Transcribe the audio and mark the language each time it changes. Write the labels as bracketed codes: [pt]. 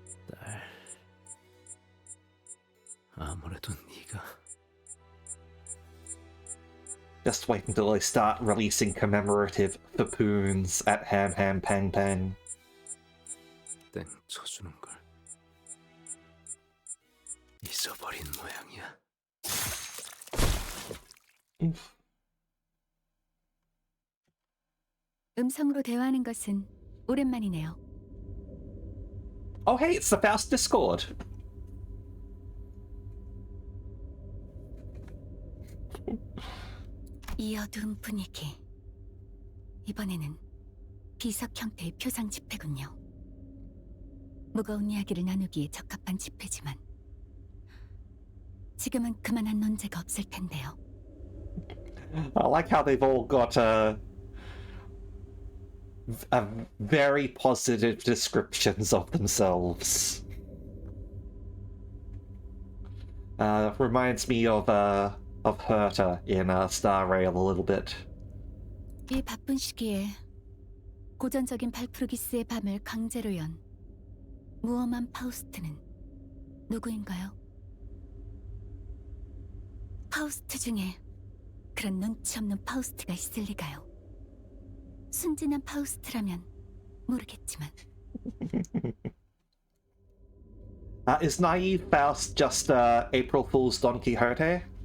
[ko] 딸, 아무래도 네가 [en] Just wait until they start releasing commemorative papoons at Ham Ham Pang Pang. [ko] 땡 쳐주는 걸 잊어버린 모양이야. 음성으로 대화하는 것은 오랜만이네요. [en] Oh hey, it's the Faust Discord! [ko] 이 어두운 분위기. 이번에는 비석 형태의 표상 집회군요. 무거운 이야기를 나누기에 적합한 집회지만 지금은 그만한 논제가 없을 텐데요. [en] I like how they've all got very positive descriptions of themselves. Reminds me of Herta in Star Rail a little bit. [ko] 이 바쁜 시기에 고전적인 발프루기스의 밤을 강제로 연 무엄한 파우스트는 누구인가요? 파우스트 중에 그런 눈치 없는 파우스트가 있을 리가요. 순진한 파우스트라면 모르겠지만. [en] Is naive Faust just April Fool's Don Quixote?